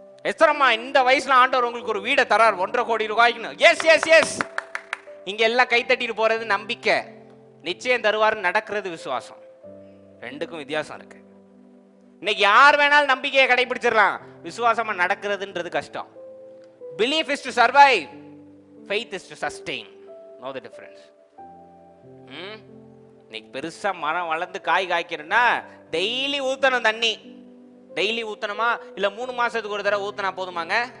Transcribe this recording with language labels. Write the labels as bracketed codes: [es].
[ta] எஸ்தரம்மா இந்த வயசுல ஆண்டவர் உங்களுக்கு ஒரு வீடை தரார் 1.5 கோடி ரூபாய்க்குன்னு. S S S. இங்க எல்லாம் கைத்தட்டிட்டு போறது நம்பிக்கை, நிச்சயம் தருவாருன்னு நடக்கிறது விசுவாசம். ரெண்டுக்கும் வித்தியாசம் இருக்கு. இன்னைக்கு யார் வேணாலும் நம்பிக்கையை கடைபிடிச்சிடலாம், விசுவாசமா நடக்கிறதுன்றது கஷ்டம். [en] Belief is to survive, faith is to sustain. Know the difference. [ta] இன்னைக்கு பெருசா மரம் வளர்ந்து காய் காய்க்கணும்னா டெய்லி ஊத்தணும் தண்ணி. டெய்லி ஊத்தணுமா இல்ல 3 மாசத்துக்கு ஒரு தடவை ஊத்தினா போதுமாங்க?